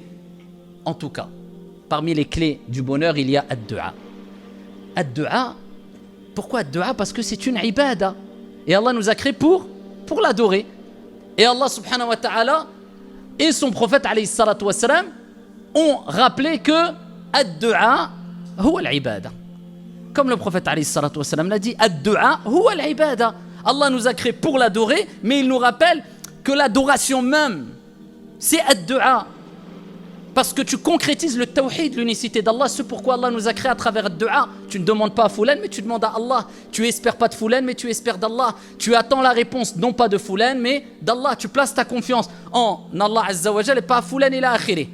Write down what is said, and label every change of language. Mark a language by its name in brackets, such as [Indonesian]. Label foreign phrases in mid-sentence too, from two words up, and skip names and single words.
[French] En tout cas, parmi les clés du bonheur, il y a ad-du'a. Ad-du'a. Pourquoi ad-du'a? Parce que c'est une ibada. Et Allah nous a créés pour l'adorer. Et Allah subhanahu wa ta'ala et son prophète [Arabic] عليه الصلاة والسلام [French] ont rappelé que [Arabic] الدعاء هو العبادة. [French] Comme le prophète [Arabic] عليه الصلاة والسلام [French] l'a dit, [Arabic] الدعاء هو العبادة. [French] Allah nous a créés pour l'adorer, mais il nous rappelle que l'adoration même, c'est ad-du'a. Parce que tu concrétises le tawhid, l'unicité d'Allah, c'est pourquoi Allah nous a créés à travers le dua. Tu ne demandes pas à Foulan, mais tu demandes à Allah. Tu espères pas de Foulan, mais tu espères d'Allah. Tu attends la réponse, non pas de Foulan, mais d'Allah. Tu places ta confiance en Allah [Arabic] عز وجل [French] et pas à Foulan et [Arabic] إلى آخره.